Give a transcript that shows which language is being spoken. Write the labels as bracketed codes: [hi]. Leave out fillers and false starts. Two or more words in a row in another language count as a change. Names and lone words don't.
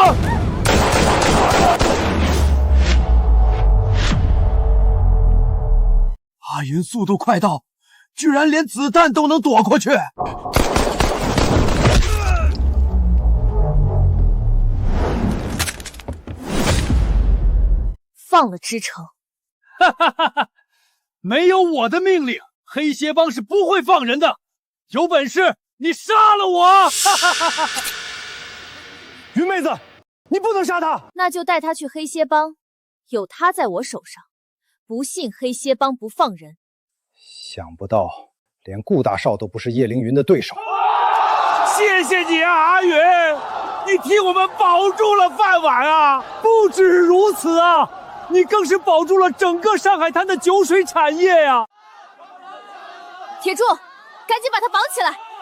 [zh] 阿雲速度快到，居然連子彈都能躲過去。放了支城。哈哈哈哈！沒有我的命令，黑蝎幫是不會放人的。有本事你殺了我！哈哈哈哈！雲妹子，你不能殺他。那就帶他去黑蝎幫，有他在我手上，不信黑蝎幫不放人。想不到連顧大少都不是葉凌雲的對手。謝謝你啊，阿雲，你替我們保住了飯碗啊！不止如此啊，你更是保住了整個上海灘的酒水產業呀！鐵柱，趕緊把他綁起來！